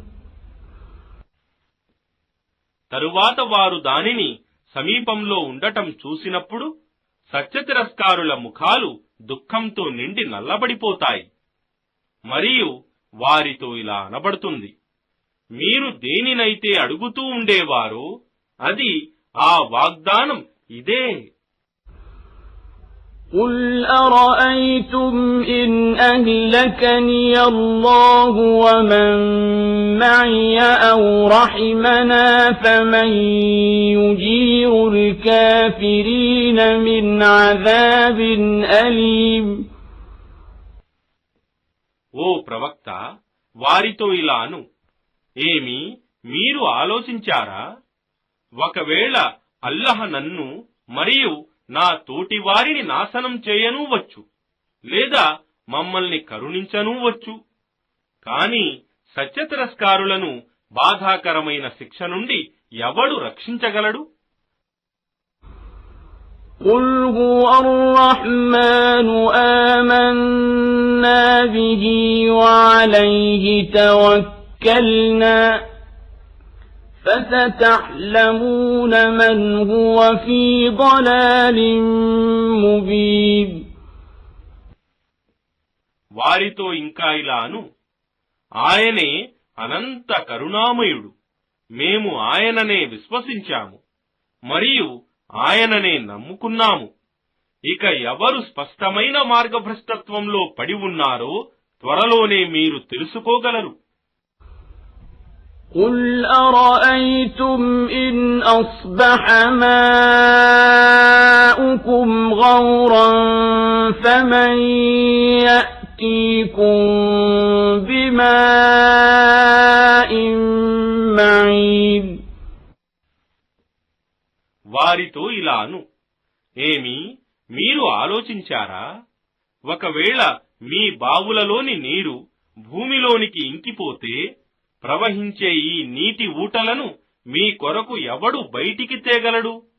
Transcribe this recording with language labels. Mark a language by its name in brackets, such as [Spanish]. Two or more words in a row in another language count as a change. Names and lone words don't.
[Telugu] తరువాత వారు దానిని సమీపంలో ఉండటం చూసినప్పుడు సత్యతిరస్కారుల ముఖాలు దుఃఖంతో నిండి నల్లబడిపోతాయి మరియు వారితో ఇలా అనబడుతుంది, మీరు దేనినైతే అడుగుతూ ఉండేవారో అది ఆ వాగ్దానం ఇదే. [Arabic] قل أرأيتم إن أهلكني الله ومن معي أو رحمنا فمن يجير الكافرين من عذاب أليم. [Telugu] ఓ ప్రవక్త, వారితో ఇలాను, ఏమి మీరు ఆలోచించారా? ఒకవేళ అల్లహ నన్ను మరియు నా తోటి వారిని నాశనం చేయనూ వచ్చు, లేదా మమ్మల్ని కరుణించనూ వచ్చు. కాని సత్యతిరస్కారులను బాధాకరమైన శిక్ష నుండి ఎవడు రక్షించగలడు? [Arabic] قل هو الرحمن آمنا به وعليه توكلنا فستعلمون من هو في ضلال مبين. [Telugu] వారితో ఇంకా ఇలాను, ఆయనే అనంత కరుణామయుడు, మేము ఆయననే విశ్వసించాము మరియు ఆయననే నమ్ముకున్నాము. ఇక ఎవరు స్పష్టమైన మార్గభ్రష్టత్వంలో పడి ఉన్నారో త్వరలోనే మీరు తెలుసుకోగలరు. [Arabic] قل أرأيتم إن أصبح ماؤكم غورا فمن يأتيكم بماء معين. [Telugu] వారితో ఇలాను, ఏమి మీరు ఆలోచించారా? ఒకవేళ మీ బావులలోని నీరు భూమిలోనికి ఇంకిపోతే ప్రవహించే ఈ నీటి ఊటలను మీ కొరకు ఎవడు బయటికి తేగలడు?